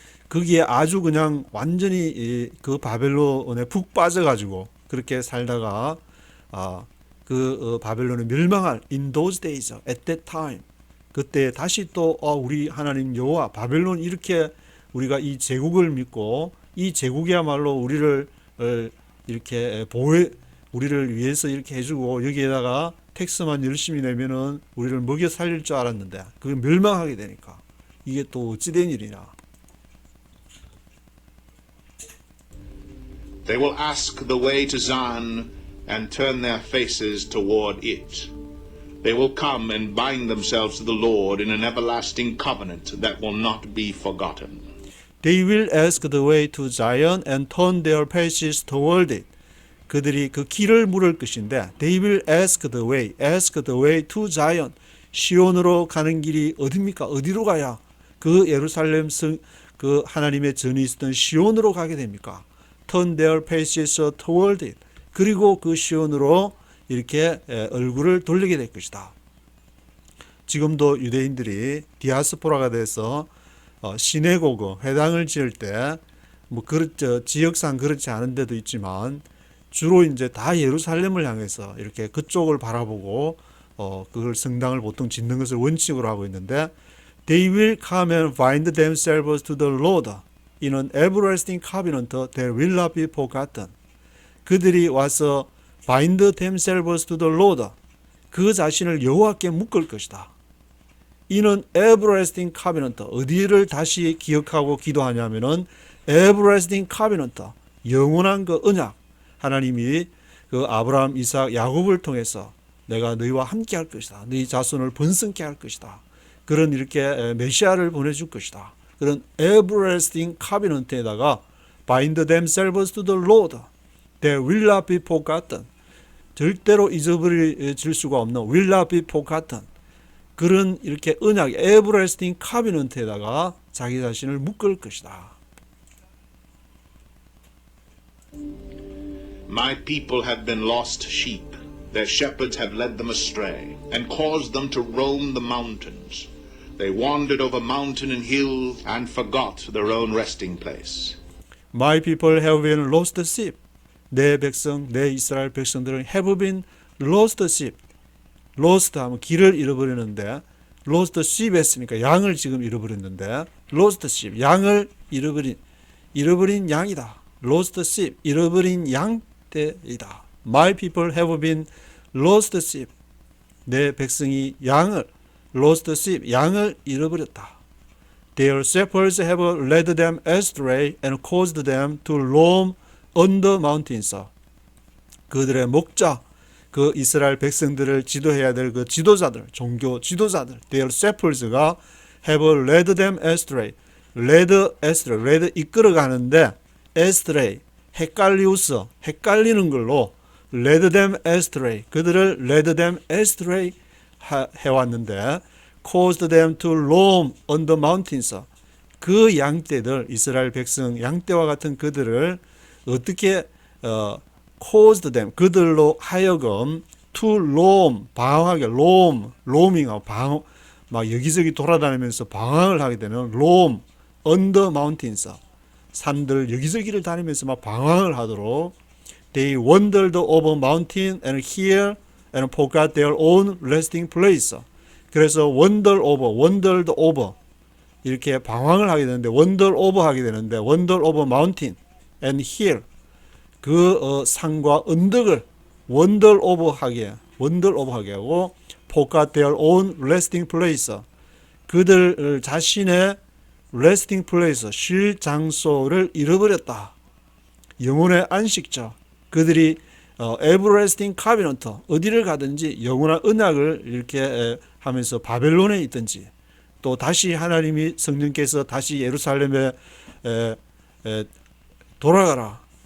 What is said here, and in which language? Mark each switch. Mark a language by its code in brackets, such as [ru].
[ko] 거기에 아주 그냥 완전히 그 바벨론에 푹 빠져가지고 그렇게 살다가 그 바벨론이 멸망할 [en] in those days, at that time, [ko] 그때 다시 또 우리 하나님 여호와 바벨론 이렇게 우리가 이 제국을 믿고 이 제국이야말로 우리를 이렇게 우리를 위해서 이렇게 해주고 여기에다가 텍스만 열심히 내면은 우리를 먹여 살릴 줄 알았는데 그게 멸망하게 되니까 이게 또 어찌 된 일이냐. [en] They will ask the way to Zion and turn their faces toward it. They will come and bind themselves to the Lord in an everlasting covenant that will not be forgotten. They will ask the way to Zion and turn their faces toward it. [ko] 그들이 그 길을 물을 것인데, [en] they will ask the way to Zion. [ko] 시온으로 가는 길이 어디입니까? 어디로 가야 그 예루살렘 그 하나님의 전이 있었던 시온으로 가게 됩니까? [en] Turn their faces toward it. [ko] 그리고 그 시온으로 이렇게 얼굴을 돌리게 될 것이다. 지금도 유대인들이 디아스포라가 돼서 시내고그 회당을 지을 때 뭐 지역상 그렇지 않은 데도 있지만 주로 이제 다 예루살렘을 향해서 이렇게 그쪽을 바라보고 그걸 성당을 보통 짓는 것을 원칙으로 하고 있는데, [en] they will come and bind themselves to the Lord in an everlasting covenant that will not be forgotten. [ko] 그들이 와서 [en] bind themselves to the Lord, [ko] 그 자신을 여호와께 묶을 것이다. [en] in an everlasting covenant, [ko] 어디를 다시 기억하고 기도하냐면은 everlasting covenant, 영원한 그 언약, 하나님이 그 아브라함, 이삭, 야곱을 통해서 내가 너희와 함께 할 것이다. 너희 자손을 번성케 할 것이다. 그런 이렇게 메시아를 보내줄 것이다. 그런 everlasting covenant에다가 [en] bind themselves to the Lord. They will not be forgotten. [ko] 절대로 잊어버릴 수가 없는 [en] will not be forgotten. [ko] 그런 이렇게 언약 everlasting covenant에다가 자기 자신을 묶을 것이다. [en] My people have been lost sheep. Their shepherds have led them astray and caused them to roam the mountains. They wandered over mountain and hill and forgot their own resting place. My people have been lost sheep. [ko] 내 백성, 내 이스라엘 백성들은 [en] have been lost sheep. [ko] lost 하면 길을 잃어버리는데 lost sheep 했으니까 양을 지금 잃어버렸는데 lost sheep, 양을 잃어버린 양이다. lost sheep, 잃어버린 양떼이다. [en] My people have been lost sheep. [ko] 내 백성이 양을 lost sheep, 양을 잃어버렸다. [en] Their shepherds have led them astray and caused them to roam on the mountains. [ko] 그들의 목자, 그 이스라엘 백성들을 지도해야 될 그 지도자들, 종교 지도자들, their shepherds가 [en] have led them astray. led [ko] 이끌어가는데 [en] astray, [ko] 헷갈리는 걸로 [en] led them astray, [ko] 그들을 [en] led them astray [ko] 해왔는데 [en] caused them to roam on the mountains. [ko] 그 양떼들, 이스라엘 백성 양떼와 같은 그들을 어떻게 [en] caused them, [ko] 그들로 하여금 [en] to roam, [ko] 방황하게, roaming하고 방황, 막 여기저기 돌아다니면서 방황을 하게 되는 [en] roam on the mountains. [ko] 산들 여기저기를 다니면서 막 방황을 하도록 [en] they wandered over mountain and hill and forgot their own resting place. 그래서 wandered over [ko] 이렇게 방황을 하게 되는데 [en] wander over 하게 되는데 wander over mountain and hill [ko] 그 산과 언덕을 [en] wander over 하게 하고 forgot their own resting place. [ko] 그들 자신의 resting place, 쉴 장소를 잃어버렸다. 영혼의 안식처. 그들이 everlasting covenant, 어디를 가든지 영원한 언약을 이렇게 하면서 바벨론에 있든지 또 다시 하나님이 성령께서 다시 예루살렘에 돌아가라.